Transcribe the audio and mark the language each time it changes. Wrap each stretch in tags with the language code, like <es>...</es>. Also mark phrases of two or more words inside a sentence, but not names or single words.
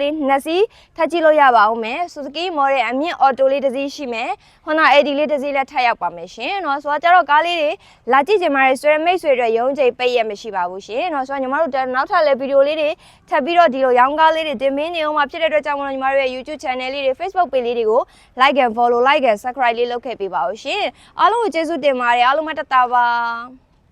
<my>လေး2စီးထပ်ကြည့်လို့ရပါအောင်မယ် Suzuki Model အမြင့် auto လေးတစ်စီးရှိမယ် Honda AD လေးတစ်စီးလည်းထပ်ရောက်ပါမယ်ရှင်နော်ဆိုတော့ကြတော့ကားလေးတွေလာကြည့်ချင်ပါတယ်ဆွဲမိတ်ဆွေတွေရုံးချိန်ပိတ်ရမရှိပါဘူးရှင်နော်ဆိုတော့ညီမတို့နောက်ထပ်လည်းဗီဒီယိုလေးတွေထပ်ပြီးတော့ဒီလိုရောင်းကားလေးတွေတင်ပေးနေအောင်မှာဖြစ်တဲ့အတွက်ကြောင့်မလို့ညီမတို့ရဲ့ YouTube channel လေးတွေ Facebook page လေးတွေကို</my> <en>like and follow like and subscribe</en> <my>လေးလုပ်ခဲ့ပေးပါဦးရှင်အားလုံးကိုကျေးဇူးတင်ပါတယ်အားလုံးမတတ်တာပါ</my>